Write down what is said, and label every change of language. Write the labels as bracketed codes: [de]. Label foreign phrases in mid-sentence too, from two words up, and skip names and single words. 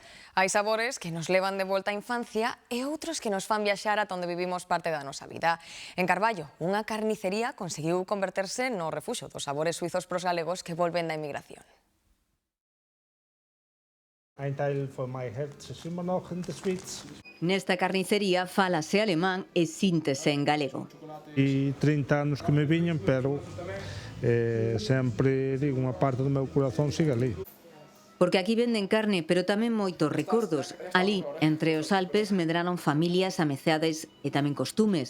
[gl] Hai sabores que nos levan de volta á infancia e outros que nos fan viaxar ata onde vivimos parte da nosa vida. En Carballo, unha carnicería conseguiu converterse no refuxo dos sabores suizos pros galegos que volven da emigración. [de] Ein Teil von meinem Herz ist immer noch in der Schweiz. [gl] Nesta carnicería fálase alemán e síntese en galego. E 30 anos que me viñan, pero sempre digo, unha parte do meu corazón sigue ali. Porque aquí venden carne, pero tamén moitos recordos. Alí, entre os Alpes, medraron familias, amizades e tamén costumes.